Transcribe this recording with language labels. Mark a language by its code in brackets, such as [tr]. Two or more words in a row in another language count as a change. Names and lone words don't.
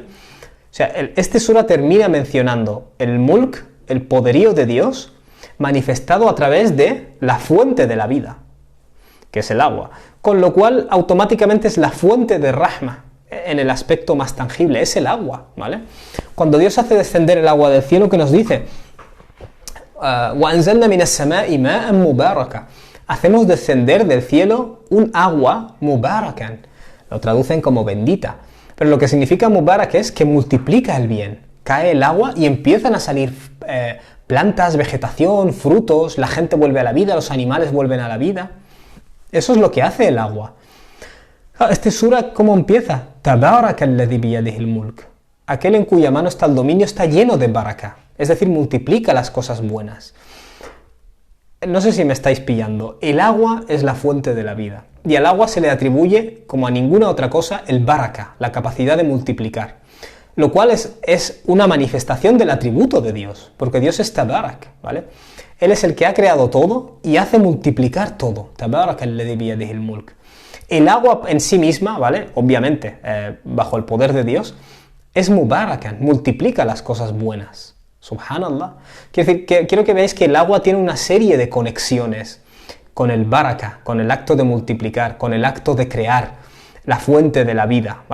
[es] O sea, este sura termina mencionando el mulk, el poderío de Dios, manifestado a través de la fuente de la vida, que es el agua. Con lo cual, automáticamente es la fuente de rahma, en el aspecto más tangible, es el agua, ¿vale? Cuando Dios hace descender el agua del cielo, ¿qué nos dice? [ar] وَأَنزَلْنَا مِنَ السَّمَاءِ مَاءً مُبَارَكًا. [es] Hacemos descender del cielo un agua mubarakan. Lo traducen como bendita. Pero lo que significa mubarak es que multiplica el bien. Cae el agua y empiezan a salir plantas, vegetación, frutos, la gente vuelve a la vida, los animales vuelven a la vida. Eso es lo que hace el agua. Este sura, ¿cómo empieza? [ar] تبارك الذي بيده الملك. [es] Aquel en cuya mano está el dominio está lleno de baraka, es decir, multiplica las cosas buenas. No sé si me estáis pillando. El agua es la fuente de la vida. Y al agua se le atribuye, como a ninguna otra cosa, el baraka, la capacidad de multiplicar. Lo cual es una manifestación del atributo de Dios, porque Dios es tabarak, ¿vale? Él es el que ha creado todo y hace multiplicar todo. [ar] تبارك الذي بيده الملك. [es] El agua en sí misma, ¿vale? Obviamente, bajo el poder de Dios, es mubarakan, multiplica las cosas buenas. Subhanallah. Quiero decir, quiero que veáis que el agua tiene una serie de conexiones con el baraka, con el acto de multiplicar, con el acto de crear, la fuente de la vida, ¿vale?